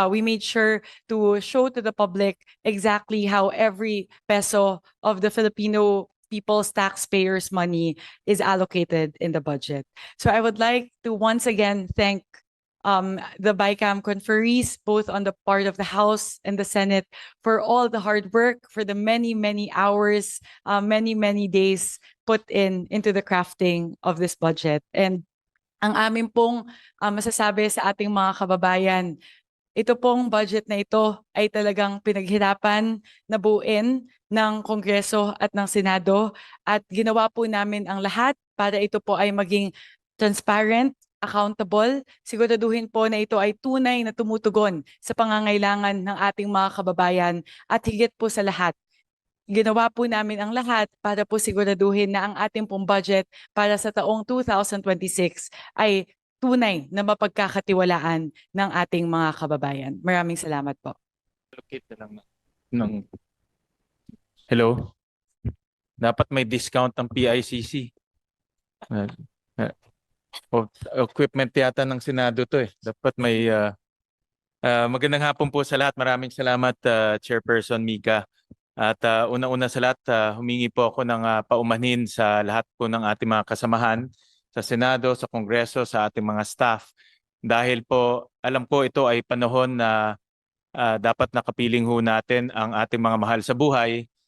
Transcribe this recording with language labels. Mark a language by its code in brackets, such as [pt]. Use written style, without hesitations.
[en] We made sure to show to the public exactly how every peso of the Filipino people's taxpayers' money is allocated in the budget. So I would like to once again thank the BICAM conferees, both on the part of the House and the Senate, for all the hard work, for the many hours, many days put into the crafting of this budget. [tl] And ang amin pong masasabi sa ating mga kababayan, ito pong budget na ito ay talagang pinaghirapan na buuin ng Kongreso at ng Senado, at ginawa po namin ang lahat para ito po ay maging transparent, accountable. Siguraduhin po na ito ay tunay na tumutugon sa pangangailangan ng ating mga kababayan, at higit po sa lahat, ginawa po namin ang lahat para po siguraduhin na ang ating pong budget para sa taong 2026 ay tunay na mapagkakatiwalaan ng ating mga kababayan. Maraming salamat po. Hello. Dapat may discount ang PICC. Equipment yata ng Senado to eh. Dapat may Magandang hapon po sa lahat. Maraming salamat, Chairperson Mika. At una-una sa lahat, humingi po ako ng paumanhin sa lahat po ng ating mga kasamahan sa Senado, sa Kongreso, sa ating mga staff. Dahil po, alam ko ito ay panahon na dapat nakapiling ho natin ang ating mga mahal sa buhay.